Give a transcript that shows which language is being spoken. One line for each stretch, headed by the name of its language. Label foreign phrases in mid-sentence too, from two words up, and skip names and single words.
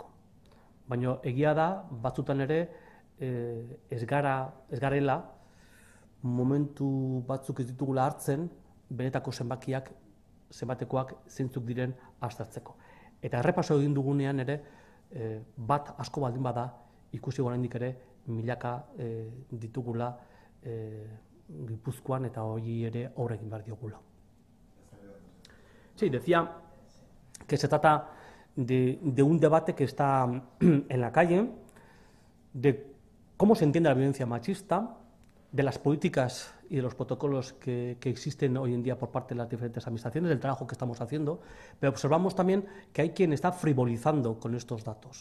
Basque: Baina egia da, batzutan ere, ez garela, momentu batzuk ez ditugula hartzen, benetako zenbatekoak zeintzuk diren aztertzeko. Eta errepaso egin dugunean ere, bat asko baldin bada, ikusi oraindik ere, milaka ditugula Gipuzkoan eta hori ere aurre egin behar diogula.
Spanish: Sí, decía que se trata de un debate que está en la calle, de cómo se entiende la violencia machista, de las políticas y de los protocolos que existen hoy en día por parte de las diferentes administraciones, del trabajo que estamos haciendo, pero observamos también que hay quien está frivolizando con estos datos.